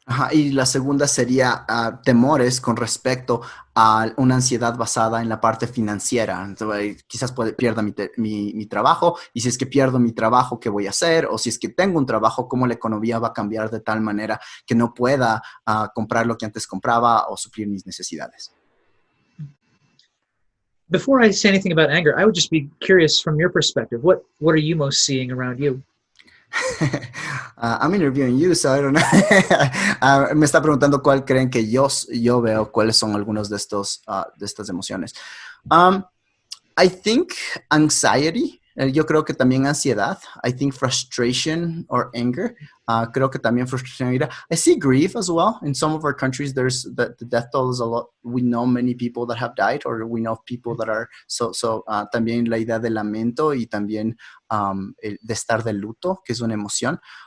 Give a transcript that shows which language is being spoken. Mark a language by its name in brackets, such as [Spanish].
[Spanish] Ajá, y la segunda sería temores con respecto a una ansiedad basada en la parte financiera. Entonces, quizás pierda mi trabajo, y si es que pierdo mi trabajo, ¿qué voy a hacer? O si es que tengo un trabajo, ¿cómo la economía va a cambiar de tal manera que no pueda comprar lo que antes compraba o suplir mis necesidades? [English] Before I say anything about anger, I would just be curious from your perspective. What are you most seeing around you? I'm interviewing you, so I don't know. [Spanish] Me está preguntando cuál creen que yo veo, cuáles son algunos de estas emociones. [English] I think anxiety. [Spanish] Yo creo que también ansiedad. [English] I think frustration or anger. [Spanish] Creo que también frustración y ira. [English] I see grief as well. In some of our countries, there's the death toll is a lot. We know many people that have died, or we know people that are [Spanish] también la idea de lamento y también de estar de luto, que es una emoción.